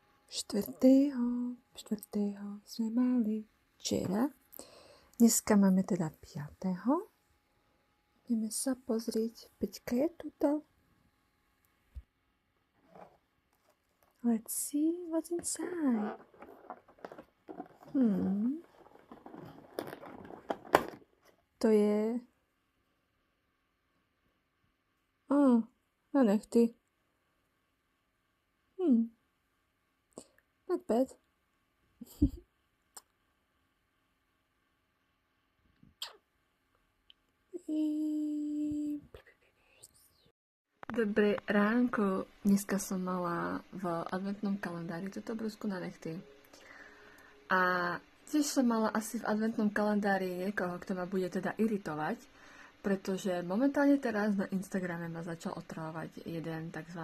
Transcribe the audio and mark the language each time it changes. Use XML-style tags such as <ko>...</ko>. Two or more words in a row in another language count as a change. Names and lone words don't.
<sk>Štvrtého sme mali včera. Dneska máme teda 5. Ideme sa pozrieť. Peťka je tuto.</sk> <en>Let's see what's inside.</en> <sk>To je... na nechty.</sk> <en>Not bad.</en> <sk>Dobré ránko. Dneska som mala v adventnom kalendári túto brúsku na nechty. A tiež som mala asi v adventnom kalendári niekoho, kto ma bude teda iritovať, pretože momentálne teraz na Instagrame ma začal otravovať jeden tzv.</sk>